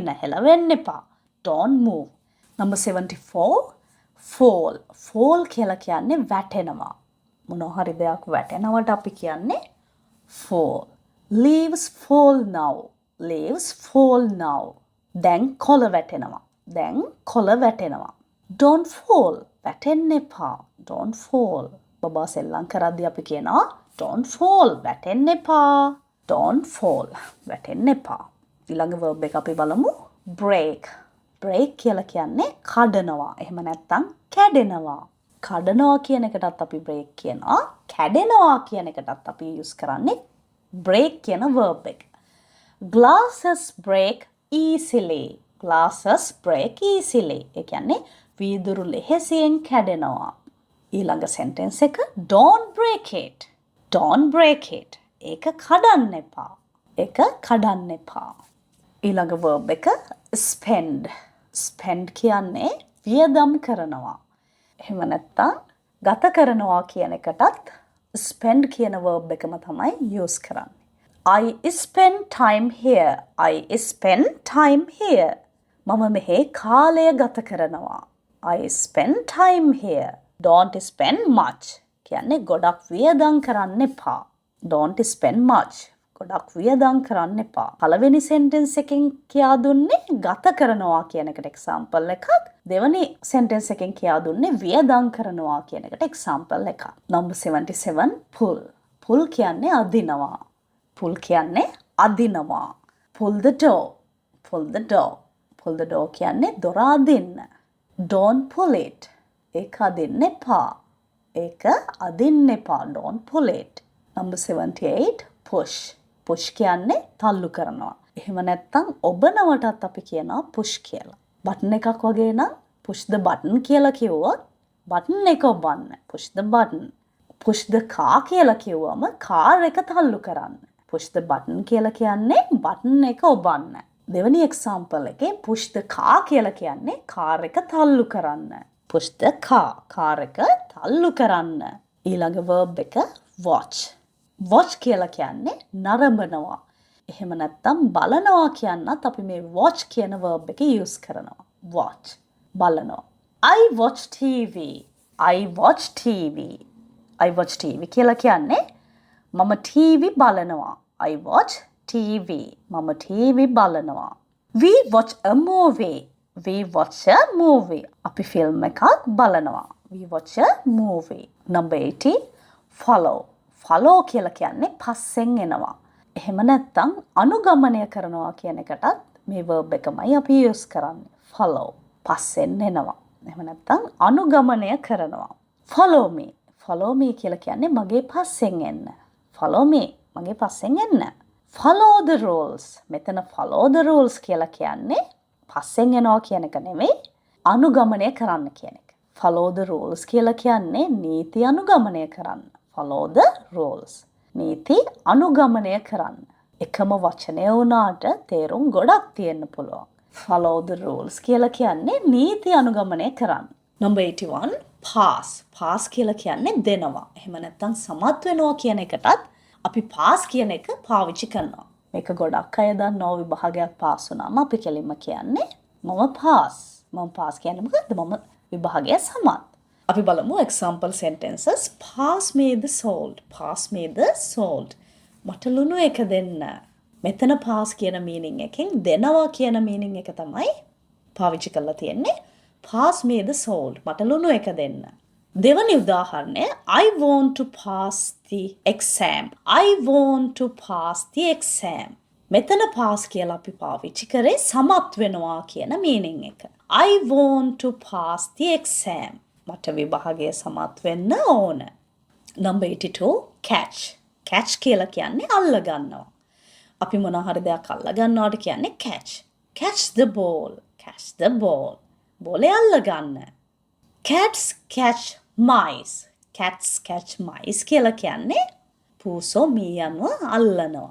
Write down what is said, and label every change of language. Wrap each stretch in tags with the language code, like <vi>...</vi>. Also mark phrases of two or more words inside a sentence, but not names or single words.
<si>හෙලවෙන්න එපා.</si> <en>Don't move. Number 74 fall.</en> <si>fall කියලා කියන්නේ වැටෙනවා. මොනවා හරි දෙයක් වැටෙනවට අපි කියන්නේ fall.</si> <en>Leaves fall now. Leaves fall now.</en> <si>දැන් කොළ වැටෙනවා. දැන් කොළ වැටෙනවා.</si> <en>Don't fall.</en> <si>වැටෙන්න එපා.</si> <en>Don't fall.</en> <si>බබා සෙල්ලම් කරද්දී අපි කියනවා</si> <en>don't fall.</en> <si>වැටෙන්න එපා.</si> <en>Don't fall.</en> <si>වැටෙන්න එපා. ඊළඟ verb එක අපි බලමු break. break කියලා කියන්නේ කඩනවා. එහෙම නැත්නම් කැඩෙනවා. කඩනවා කියන එකටත් අපි break කියනවා. කැඩෙනවා කියන එකටත් අපි use කරන්නේ break කියන verb එක.</si> <en>Glasses break easily. Glasses break easily.</en> <si>ඒ කියන්නේ වීදුරු ලෙහෙසියෙන් කැඩෙනවා. ඊළඟ sentence එක</si> <en>don't break it. Don't break it.</en> <si>ඒක කඩන්න එපා. ඒක කඩන්න එපා. ඊළඟ verb එක spend. spend කියන්නේ වියදම් කරනවා. එහෙම නැත්නම් ගත කරනවා කියන එකටත් spend කියන verb එකම තමයි use කරන්නේ.</si> <en>I spend time here. I spend time here.</en> <si>මම මෙහි කාලය ගත කරනවා.</si> <en>I spend time here. Don't spend much.</en> <si>කියන්නේ ගොඩක් වියදම් කරන්න එපා.</si> <en>Don't spend much.</en> <si>ගොඩක් වියදම් කරන්න එපා. පළවෙනි sentence එකෙන් කියා දුන්නේ ගත කරනවා කියන එකට example එකක්. දෙවෙනි sentence එකෙන් කියා දුන්නේ වියදම් කරනවා කියන එකට example එකක්.</si> <en>Number 77 pull. pull</en> <si>කියන්නේ අදිනවා. pull කියන්නේ අදිනවා.</si> <en>pull the door. pull the door. pull the door</en> <si>කියන්නේ දොර අදින්න.</si> <en>don't pull it.</en> <si>ඒක අදින්න එපා. ඒක අදින්න එපා.</si> <en>don't pull it. Number 78 push.</en> <si>push කියන්නේ තල්ලු කරනවා. එහෙම නැත්නම් ඔබනවටත් අපි කියනවා push කියලා. බටන් එකක් වගේ නම්</si> <en>push the button</en> <si>කියලා කිව්වොත් බටන් එක ඔබන්න.</si> <en>push the button. push the car</en> <si>කියලා කිව්වම car එක තල්ලු කරන්න.</si> <en>push the button</en> <si>කියලා කියන්නේ බටන් එක ඔබන්න. දෙවෙනි example එකේ</si> <en>push the car</en> <si>කියලා කියන්නේ car එක තල්ලු කරන්න.</si> <en>push the car</en> <si>එක තල්ලු කරන්න. ඊළඟ verb එක watch. watch කියලා කියන්නේ නරඹනවා. එහෙම නැත්නම් බලනවා කියන්නත් අපි මේ watch කියන verb එක use කරනවා. watch බලනවා.</si> <en>I watch TV. I watch TV. I watch TV</en> <si>කියලා කියන්නේ මම TV බලනවා.</si> <en>I watch TV.</en> <si>මම TV බලනවා.</si> <en>We watch a movie. We watch a movie.</en> <si>අපි ෆිල්ම් එකක් බලනවා.</si> <en>We watch a movie.</en> <si>Number 80 follow. follow කියලා කියන්නේ පස්සෙන් එනවා. එහෙම නැත්නම් අනුගමනය කරනවා කියන එකටත් මේ verb එකමයි අපි use කරන්නේ. follow පස්සෙන් එනවා. එහෙම නැත්නම් අනුගමනය කරනවා.</si> <en>follow me. follow me</en> <si>කියලා කියන්නේ මගේ පස්සෙන් එන්න.</si> <en>follow me</en> <si>මගේ පස්සෙන් එන්න.</si> <en>follow the rules.</en> <si>මෙතන</si> <en>follow the rules</en> <si>කියලා කියන්නේ පස්සෙන් එනවා කියන එක නෙමෙයි අනුගමනය කරන්න කියන එක.</si> <en>follow the rules</en> <si>කියලා කියන්නේ නීති අනුගමනය කරන්න.</si> <en>follow the rules.</en> <si>නීති අනුගමනය කරන්න. එකම වචනය වුණාට තේරුම් ගොඩක් තියෙන්න පුළුවන්.</si> <en>follow the rules</en> <si>කියලා කියන්නේ නීති අනුගමනය කරන්න. Number 81 pass. pass කියලා කියන්නේ දෙනවා. එහෙම නැත්නම් සමත් වෙනවා කියන එකටත් අපි pass කියන එක පාවිච්චි කරනවා. මේක ගොඩක් අය දන්නවා විභාගයක් pass වුණාම අපි කෙලින්ම කියන්නේ මම pass. මම pass කියන්නේ මොකද්ද? මම විභාගය සමත්. අපි බලමු</si> <en>example sentences. pass me the salt. pass me the salt.</en> <si>මට ලුණු එක දෙන්න. මෙතන pass කියන meaning එකෙන් දෙනවා කියන meaning එක තමයි පාවිච්චි කරලා තියෙන්නේ.</si> <en>pass me the salt.</en> <si>මට ලුණු එක දෙන්න. දෙවනි උදාහරණය</si> <en>I want to pass the exam. I want to pass the exam.</en> <si>මෙතන pass කියලා අපි පාවිච්චි කරේ සමත් වෙනවා කියන meaning එක.</si> <en>I want to pass the exam.</en> <si>මට විභාගය සමත් වෙන්න ඕන. Number 82 catch. catch කියලා කියන්නේ අල්ල ගන්නවා. අපි මොන හරි දෙයක් අල්ල ගන්නවට කියන්නේ catch.</si> <en>catch the ball. catch the ball.</en> <si>බෝලේ අල්ල ගන්න.</si> <en>cats catch mice. cats catch mice</en> <si>කියලා කියන්නේ පූසෝ මීයන්ව අල්ලනවා.</si>